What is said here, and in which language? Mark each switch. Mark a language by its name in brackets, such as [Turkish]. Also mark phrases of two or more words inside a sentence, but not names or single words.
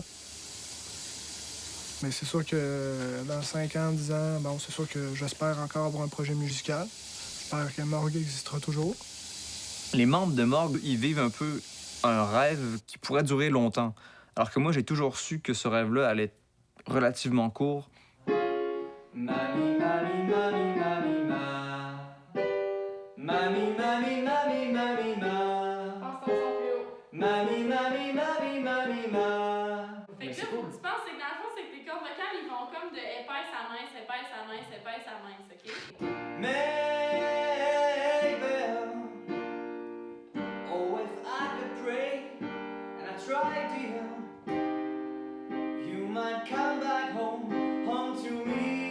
[French] Mais c'est sûr que dans 5 ans, 10 ans, bon, c'est sûr que j'espère encore avoir un projet musical. J'espère que Morgue existera toujours. Les membres de Morgue, ils vivent un peu un rêve qui pourrait durer longtemps. Alors que moi, j'ai toujours su que ce rêve-là allait être relativement court. Mami, mami, mami, mami, ma. Mami, mami, mami, mami, ma. Pense ton son plus haut. Mami, mami, mami, mami, ma. Fait que là, faut que tu penses, c'est que dans le fond, c'est que tes cordes vocales, ils vont comme de épaisse à mince, épaisse à mince, épaisse à mince, OK? [English] Maybell, oh, if I could pray, and I tried, dear, you might come back home to me.